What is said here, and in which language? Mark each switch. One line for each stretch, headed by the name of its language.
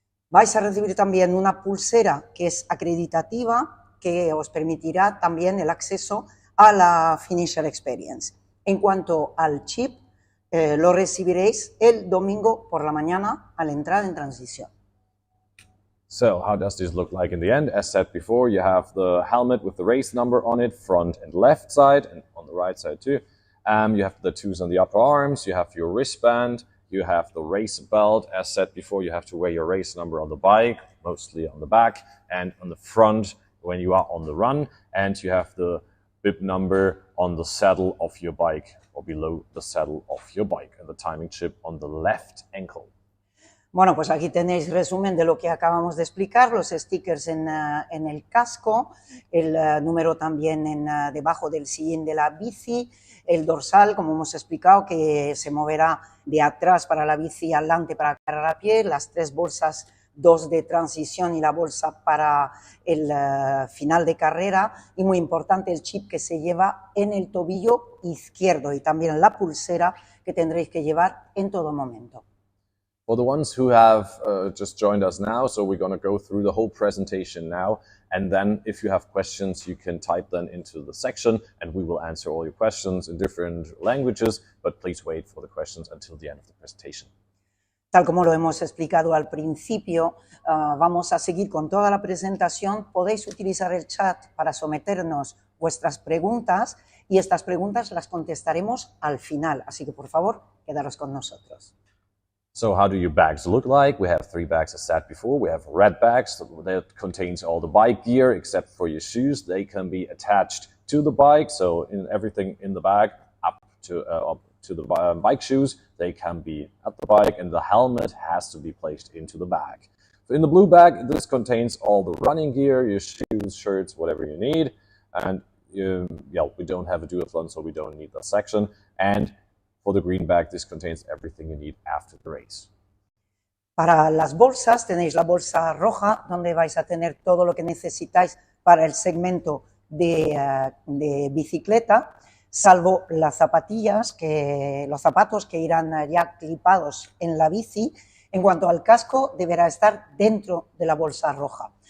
Spanish: Vais a recibir también una pulsera que es acreditativa, que os permitirá también el acceso a la Finisher Experience. En cuanto al chip, lo recibiréis el domingo por la mañana al entrar en transición.
English: So, how does this look like in the end? As said before, you have the helmet with the race number on it, front and left side, and on the right side too. You have the tattoos on the upper arms, you have your wristband, You have the race belt. As said before, you have to wear your race number on the bike, mostly on the back, and on the front when you are on the run. And you have the bib number on the saddle of your bike or below the saddle of your bike, and the timing chip on the left ankle.
Spanish: Bueno, pues aquí tenéis resumen de lo que acabamos de explicar, los stickers en el casco, el número también debajo del sillín de la bici, el dorsal, como hemos explicado, que se moverá de atrás para la bici adelante para cargar a pie, las 3 bolsas, 2 de transición y la bolsa para el final de carrera, y muy importante el chip que se lleva en el tobillo izquierdo y también la pulsera que tendréis que llevar en todo momento.
English: For the ones who have just joined us now, so we're going to go through the whole presentation now, and then if you have questions, you can type them into the section, and we will answer all your questions in different languages, but please wait for the questions until the end of the presentation.
Spanish: Tal como lo hemos explicado al principio, vamos a seguir con toda la presentación. Podéis utilizar el chat para someternos vuestras preguntas y estas preguntas las contestaremos al final, así que por favor, quedaros con nosotros.
English: So how do your bags look like? We have 3 bags as said before. We have red bags that contains all the bike gear except for your shoes. They can be attached to the bike, so everything in the bag up to the bike shoes, they can be at the bike, and the helmet has to be placed into the bag. So in the blue bag, this contains all the running gear, your shoes, shirts, whatever you need. And we don't have a duathlon, so we don't need that section. And for the green bag, this contains everything you need after the race.
Spanish: Para las bolsas tenéis la bolsa roja, donde vais a tener todo lo que necesitáis para el segmento de bicicleta, salvo las zapatillas, los zapatos que irán ya clipados en la bici. En cuanto al casco, deberá estar dentro de la bolsa roja.